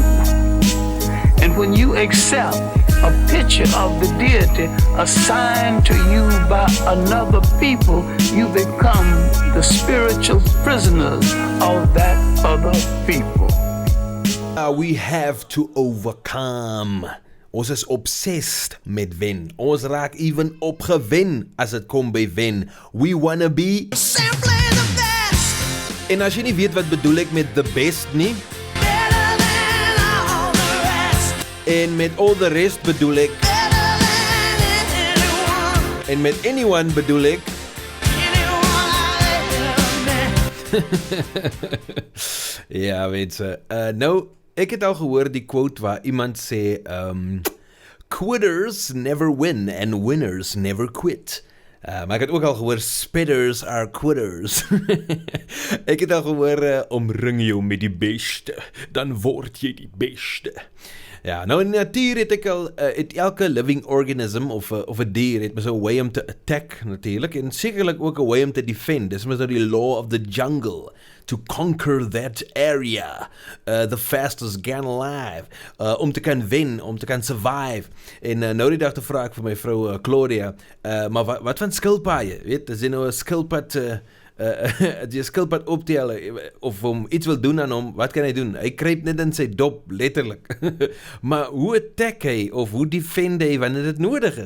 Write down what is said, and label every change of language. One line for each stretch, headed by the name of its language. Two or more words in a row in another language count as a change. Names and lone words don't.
English: And when you accept a picture of the deity assigned to you by another people, you become the spiritual prisoners of that other people. We have to overcome.
Afrikaans: Ons is obsessed met wen. Ons raak even opgewen as dit kom by wen.
English: We wanna be Simply the best.
Afrikaans: En as jy nie weet wat bedoel ek met
English: the best
Afrikaans: nie,
English: Better than all the rest.
Afrikaans: en met
English: all the rest
Afrikaans: bedoel ek,
English: Better than anyone.
Afrikaans: en met anyone bedoel ek, ja, mense. Nou, ek het al gehoor die quote waar iemand sê,
English: quitters never win and winners never quit.
Afrikaans: Maar ek het ook al gehoor,
English: spitters are quitters.
Afrikaans: Ek het al gehoor, omring jou met die beste, dan word jy die beste. Ja, nou in die natuur het ek al, het elke
English: living organism
Afrikaans: of 'n dier het mos 'n way om te attack natuurlik, en sekerlik ook 'n way om te defend. Dis mos nou die
English: law of the jungle, to conquer that area, the fastest gang alive,
Afrikaans: om te kan wen, om te kan survive. En nou die dag te vra ek vir my vrou Claudia, maar wat van skilpaaie, weet, as jy nou 'n skilpad, die skilpad optel, of hom iets wil doen aan hom, wat kan hy doen? Hy kruip net in sy dop, letterlik. Maar hoe attack hy, of hoe defend hy, wanneer dit nodig is?